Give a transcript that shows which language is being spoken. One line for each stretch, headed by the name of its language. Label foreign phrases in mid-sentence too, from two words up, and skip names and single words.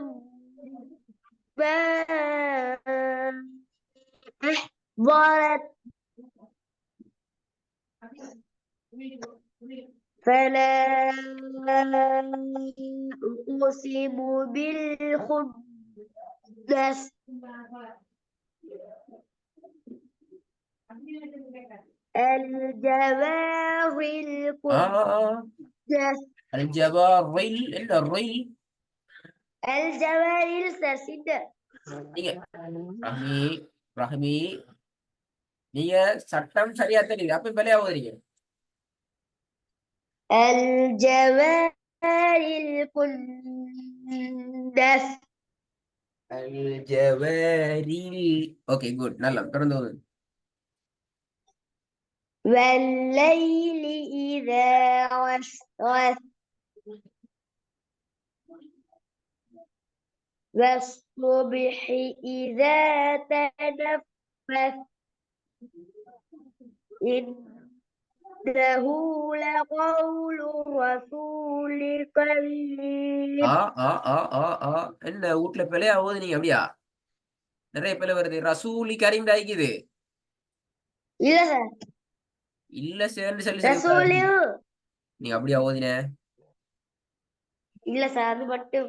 Arabic: ما أحضرت فلا أقسم بالخنس الجوار الكنس
Tamil: الجبارil என்ன ரில்?
Arabic: الجوار الكنس
Tamil: நீங்க ரஹ்மி ரஹ்மி நீங்க சட்டம் சரியா தெரியுது, அப்ப பிழையா ஓதுறீங்க.
Arabic: الجوار الكنس
Tamil: الجوارil.
English: okay good,
Tamil: நல்லா தொடர்ந்து ஓதுங்க.
Arabic: والليل إذا عسعس والصبح إذا تنفس إنه لقول رسول كريم
Tamil: என்ன வீட்டுல பிழையா ஓதுனீங்க அப்படியா? நிறைய பிழை வருது.
Arabic: رسول كريم
Tamil: ஆயிக்குது. இல்ல சார் இல்ல சேர்ந்து சொல்லி ரசூலு நீங்க அப்படியா ஓதின? இல்ல சார் அது மட்டும்